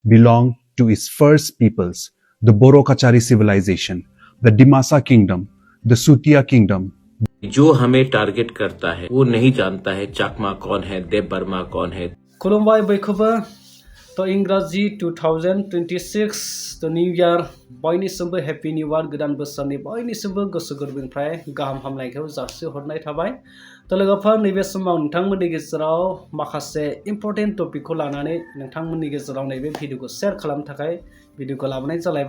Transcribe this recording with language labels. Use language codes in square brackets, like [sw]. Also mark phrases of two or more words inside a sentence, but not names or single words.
[en] belonged to its first peoples, the Bodo civilization, the Dimasa kingdom, the Sutia kingdom. [hi] जो हमें टारगेट करता है वो नहीं जानता है चाकमा कौन है, देव बर्मा कौन है। [brx] खुलुमबाय बयखौबो तो इंराजि 2026 तो न्यू इयार बयनिसिमबो [en] happy new year [brx] गोदान बोसोरनि बयनिसिमबो गोसो गोरबोनिफ्राय गाहाम हामलायनायखौ जासिहरनाय थाबाय। तो लोगोफोर नैबे समाव नोंथांमोननि गेजेराव माखासे इम्पर्टेन्ट टपिकखौ लानानै नोंथांमोननि गेजेराव नैबे भिडिअखौ शेयार खालामनो थाखाय भिडिअखौ लाबोनाय जालायबाय।